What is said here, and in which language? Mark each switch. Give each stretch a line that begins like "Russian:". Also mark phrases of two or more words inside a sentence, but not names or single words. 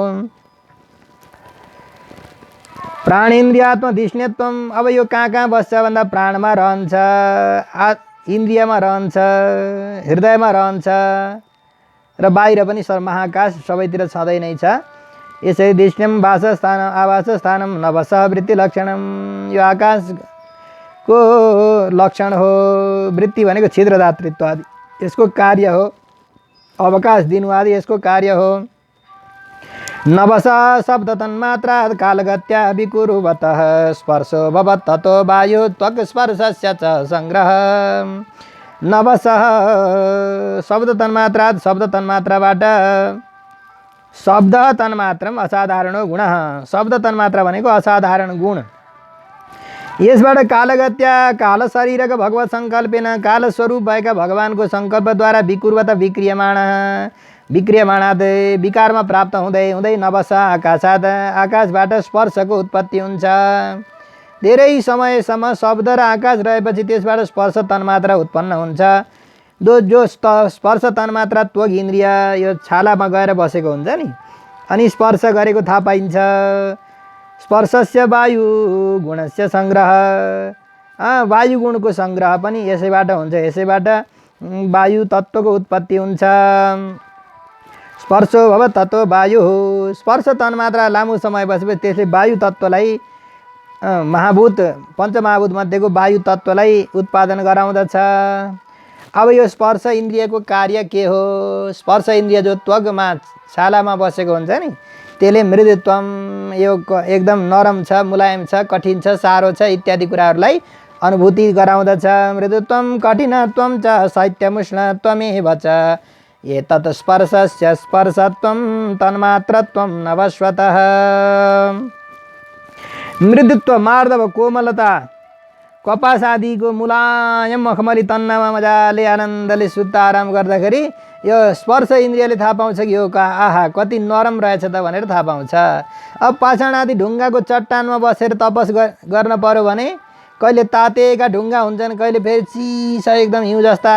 Sanskrit: प्राणेन्द्रियात्मधिष्ण्यत्वम।
Nepali: अब यो कहाँ बस्छ भन्दा प्राणमा रहन्छ, इन्द्रियमा रहन्छ, हृदयमा रहन्छ र बाहिर पनि महाकाश सबैतिर छँदै नै छ।
Sanskrit: यसै दिष्ण्यम वासस्थानम आवासस्थानम नवसः वृत्ति लक्षणम।
Nepali: यो आकाशको लक्षण हो। वृत्ति भनेको छिद्रदातृत्व आदि यसको कार्य हो। अवकाश दिनु आदि यसको कार्य हो।
Sanskrit: नवसः शब्द तन्मात्रा कालगत्या विकुरुवतः स्पर्शो भवत् ततो वायु त्वक् स्पर्शस्य च संग्रह। नवसः शब्द तन्मात्राबाट शब्द तन्मात्रम असाधारणो गुणः।
Nepali: शब्द तन्मात्रा भनेको असाधारण गुण। यसबाट कालगत्या काल शरीरका
Sanskrit: भगवत संकल्पेन
Nepali: काल स्वरूप भएका भगवानको संकल्पद्वारा
Sanskrit: विकुर्वत विक्रियमाणाद
Nepali: विकारमा प्राप्त हुँदै
Sanskrit: नवस आकाशाद
Nepali: आकाशबाट स्पर्शको उत्पत्ति हुन्छ। धेरै समयसम्म शब्द र आकाश रहेपछि त्यसबाट स्पर्श तन्मात्रा उत्पन्न हुन्छ। जो स्पर्श तन्मात्रा त्वक इन्द्रिय यो छालामा गएर बसेको हुन्छ नि, अनि स्पर्श गरेको थाहा पाइन्छ।
Sanskrit: स्पर्शस्य वायु गुणस्य संग्रह।
Nepali: वायु गुणको संग्रह पनि यसैबाट हुन्छ। यसैबाट वायु तत्त्वको उत्पत्ति हुन्छ।
Sanskrit: स्पर्शो भव तत्त्व वायु।
Nepali: स्पर्श तन्मात्रा लामो समय बसेपछि त्यसले वायु तत्त्वलाई महाभूत पञ्चमहाभूत मध्येको वायु तत्त्वलाई उत्पादन गराउँदछ। अब यो स्पर्श इन्द्रियको कार्य के हो? स्पर्श इन्द्रिय जो त्वगमा छालामा बसेको हुन्छ नि, त्यसले मृदुत्वम यो एकदम नरम छ, मुलायम छ, कठिन छ, सारो छ इत्यादि कुराहरूलाई अनुभूति गराउँदछ।
Sanskrit: मृदुत्वम कठिनत्वम च शैत्यमुष्णत्वमेव च एतत् स्पर्शस्य स्पर्शत्वं तन्मात्रत्वं नवस्वतः।
Nepali: मृदुत्व मार्दव कोमलता कपास आदिको मुलायम मखमली तन्नमा मजाले आनन्दले सुत्ता आराम गर्दाखेरि यो स्पर्श इन्द्रियले थाहा पाउँछ कि यो आहा कति नरम रहेछ त भनेर थाहा पाउँछ। अब पाषाण आदि ढुङ्गाको चट्टानमा बसेर तपस गर्न पर्यो भने कहिले तातेका ढुङ्गा हुन्छन्, कहिले फेरि चिसा एकदम हिउँ जस्ता।